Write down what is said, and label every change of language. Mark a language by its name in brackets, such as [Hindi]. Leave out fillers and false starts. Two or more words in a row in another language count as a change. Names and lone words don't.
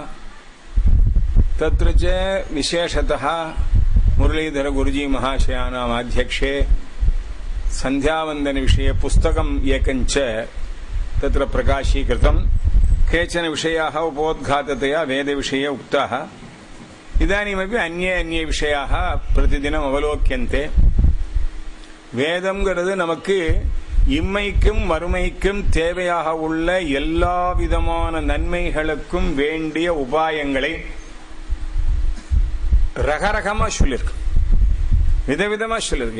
[Sanskrit] तत्र च विशेषतः मुरलीधर गुरुजी महाशयानाम् आध्यक्षे सन्ध्यावन्दनविषये पुस्तकम् एकञ्च तत्र प्रकाशीकृतम्. केचन विषयाः उपोद्घाततया वेदविषये उक्ताः. इदानीमपि अन्ये विषयाः प्रतिदिनम् अवलोक्यन्ते. [Tamil] வேதம்ங்கிறது நமக்கு இம்மைக்கும் மறுமைக்கும் தேவையாக உள்ள எல்லா விதமான நன்மைகளுக்கும் வேண்டிய உபாயங்களை ரகரகமா சொல்லிருக்கு, விதவிதமா சொல்லிருக்கு.